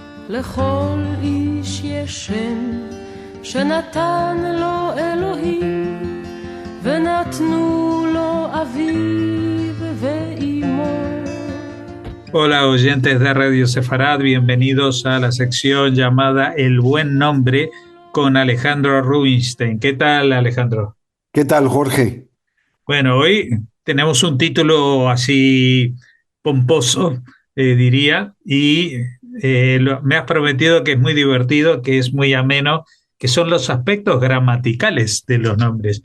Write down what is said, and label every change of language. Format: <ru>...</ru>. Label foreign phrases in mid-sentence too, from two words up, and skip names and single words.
<he>לכל איש יש שם שנתן לו אלוהים ונתנו לו אביו ואימו.</he> <es>Hola oyentes de Radio Sefarad, bienvenidos a la sección llamada El Buen Nombre con Alejandro Rubinstein. ¿Qué tal, Alejandro? ¿Qué tal, Jorge? Bueno, hoy tenemos un título así pomposo, diría, y me has prometido que es muy divertido, que es muy ameno, que son los aspectos gramaticales de los nombres.</es>